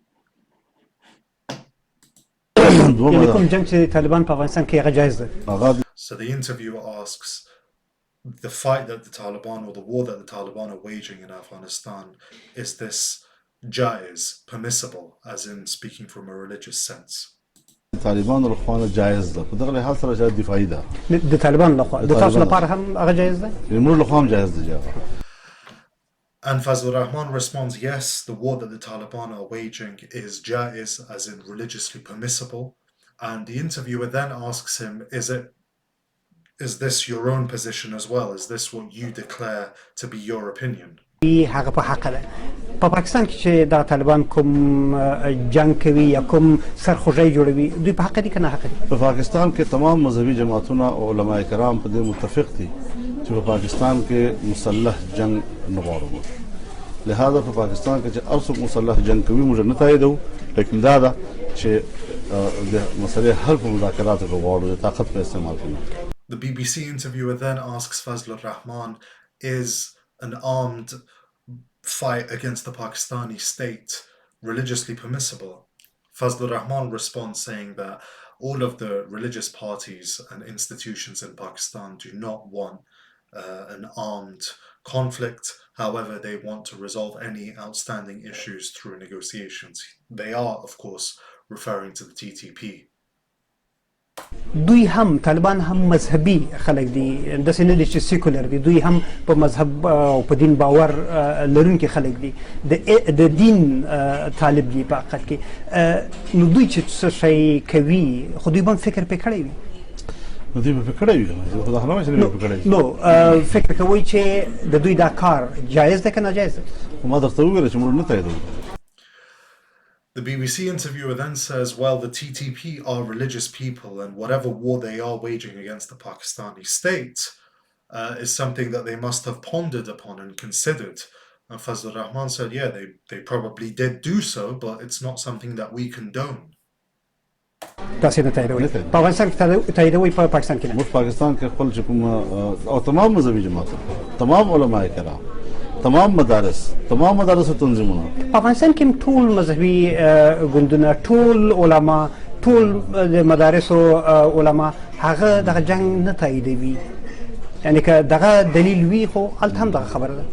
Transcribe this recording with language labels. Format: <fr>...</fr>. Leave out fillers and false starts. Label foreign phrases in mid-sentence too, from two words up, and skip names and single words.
<en>So the interviewer asks, the fight that the Taliban or the war that the Taliban are waging in Afghanistan, is this jaiz, permissible, as in speaking from a religious sense?</en> <ps>طالبان رو خوانه جایز ده په دغه لحاظ سره چې دفاعي ده د طالبان لخوا د تاسو لپاره هم هغه جایز ده موږ له خوا هم جایز ده</ps> <en>And Fazlur Rahman responds, yes, the war that the Taliban are waging is jaiz, as in religiously permissible. And the interviewer then asks him, is this your own position as well? Is this what you declare to be your opinion?</en> <ps>هغه په حق ده په پاکستان کې چې د طالبان کوم جنگ کوي یا کوم سرخوږی جوړوي دوی په حق دي کنه حق دي په پاکستان کې تمام مذهبي جماعتونه او علماء کرام په دې متفق دي چې په پاکستان کې مسلح جنگ نه غواړو لهدا په پاکستان کې چې ارڅوک مسلح جنگ کوي موږ نه تاییدو لیکن دا ده چې د مسلې حل په مذاکراتو کې غواړو د طاقت په استعمال کوي.</ps> <en>The BBC interviewer then asks Fazlur Rahman, is an armed fight against the Pakistani state religiously permissible? Fazlur Rahman responds saying that all of the religious parties and institutions in Pakistan do not want an armed conflict. However, they want to resolve any outstanding issues through negotiations. They are, of course, referring to the TTP.</en> <ps>دوی هم طالبان هم مذهبي خلک دي داسې نه دي چې سیکولر دي دوی هم په مذهب او په دین باور لرونکي خلک دي د دین طالب دي په حقیقت کې نو دوی چې څه شی کوي خو دوی به فکر پې کړی وي نو دوی به فکر کړی وي خو دا خبره چې نه فکر کړی نو فکر کوي چې د دوی دا کار جایز ده که ناجایز ده ما درته وویل چې موږ نه تاییدو.</ps> <en>The BBC interviewer then says, well, the TTP are religious people, and whatever war they are waging against the Pakistani state is something that they must have pondered upon and considered. And Fazlur Rahman said, yeah, they probably did do so, but it's not something that we condone.</en> <ps>تاسې نه تاییدوئ په افغانستان کې تاییدوئ په پاکستان کې نه موږ پاکستان کې خپل چې کوم او تمام مذهبي جماعتونه تمام علماء کرام تمام مدارس او تنظیمونه په افغانستان کې ټول مذهبي ګوندونه ټول علما ټول د مدارسو علما هغه دغه جنگ نه تاییدوي یعنی که دغه دلیل وي خو هلته هم دغه خبره ده</ps>